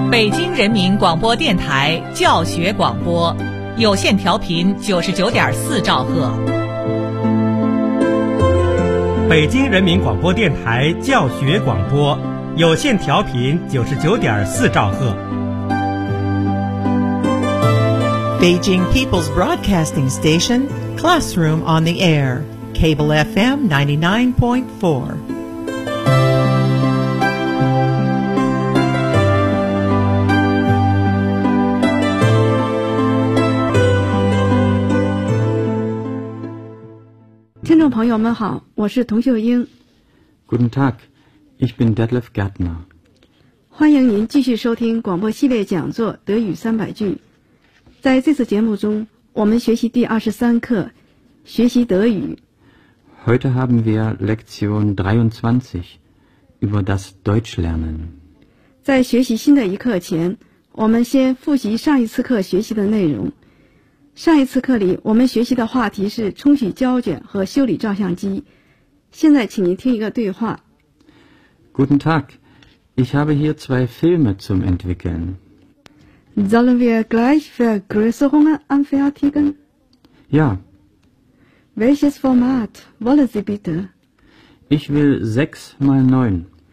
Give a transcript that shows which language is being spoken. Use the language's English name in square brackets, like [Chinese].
[Chinese] 京人民广播电台教学广播，有线调频99.4兆赫。北京人民广播电台教学广播，有线调频99.4兆赫。 [English] Beijing People's Broadcasting Station, Classroom on the Air, Cable FM 99.4. [German] Guten Tag, ich bin Detlef Gärtner. [Chinese] 欢迎您继续收听广播系列讲座《德语三百句》。在这次节目中，我们学习第23课，学习德语。 [German] Heute haben wir Lektion 23 über das Deutschlernen. [Chinese] 在学习新的一课前，我们先复习上一次课学习的内容。上一次课里我们学习的话题是冲洗胶卷和修理照相机。现在请您听一个对话。 [German] Guten Tag, ich habe hier zwei Filme zum Entwickeln. Sollen wir gleich Vergrößerungen anfertigen? Ja. Welches Format wollen Sie bitte? Ich will 6x9.